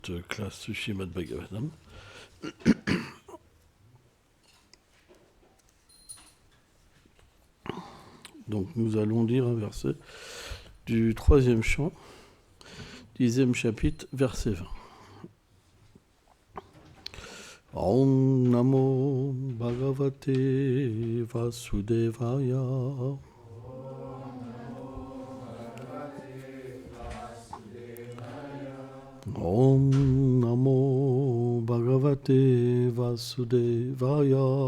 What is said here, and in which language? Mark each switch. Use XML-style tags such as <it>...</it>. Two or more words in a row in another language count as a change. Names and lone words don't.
<fr>Classe Srimad Bhagavatam. Donc nous allons lire un verset du 3e chant, 10e chapitre, verset 20.</fr> <sa>Om Namo Bhagavate Vasudevaya. Om Namo Bhagavate Vasudevaya.</sa>